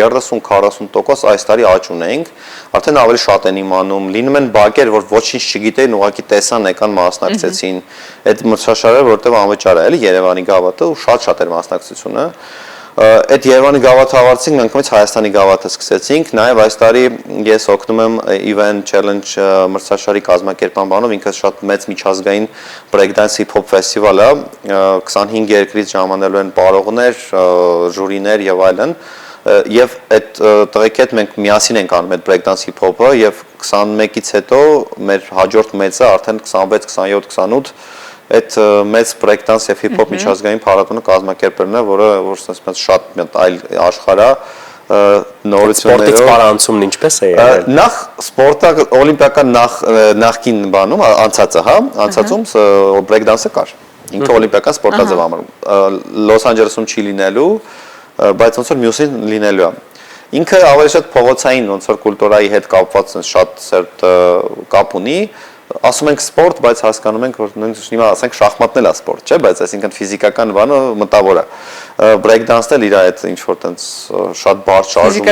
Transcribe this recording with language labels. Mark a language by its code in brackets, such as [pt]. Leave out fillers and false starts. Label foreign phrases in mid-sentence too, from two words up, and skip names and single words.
[hy] 30-40% այս տարի աճ ունենք, արդեն ավելի շատ են իմանում, լինում են բակեր, որ ոչինչ չգիտեին, ուղղակի տեսան, եկան մասնակցեցին այդ մրցաշարը, որտեղ անվճար է, էլի Երևանի գավաթը ու շատ էր մասնակցությունը։ Այդ Երևանի գավաթը ավարտեցինք, մենք ումից Հայաստանի գավաթը սկսեցինք, նաև այս տարի ես օգնում եմ Event Challenge մրցաշարի կազմակերպման բանով, ինքը շատ մեծ միջազգային [en] breakdance hip-hop [hy] ֆեստիվալ է, 25 երկրից ժամանելու են պարողներ, ժուրիներ եւ այլն, եւ այդ տղեկի հետ մենք միասին ենք անում այդ [en] breakdance hip-hop-ը [hy] եւ 21-ից հետո մեր հաջորդ մեծը արդեն 26, 27, 28 այդ մեծ breakdance եւ hip-hop միջազգային փառատոնը կազմակերպելն է, որը շատ այլ աշխարհ է նորություններով։ Սպորտից պարանցումն ինչպես է եղել։ Նախ սպորտը օլիմպիական նախքին բանում անցածը, հա, անցածում breakdance-ը կար։ Ինքը օլիմպիական սպորտաձև համարվում։ Լոս Անջելեսում չի լինելու, բայց ոնց որ մյուսին լինելու է։ Ինքը ավելի շատ փողոցային ոնց որ կուլտուրայի հետ կապված շատ սերտ կապ ունի։ Ասում ենք սպորտ, բայց հասկանում ենք, որ նույնիսկ հիմա ասենք շախմատն էլ է սպորտ, չէ՞, բայց այսինքն ֆիզիկական բանը մտավոր է։ Break-dance-ն էլ իր այդ ինչ որ տենց շատ բարդ շարժումներով։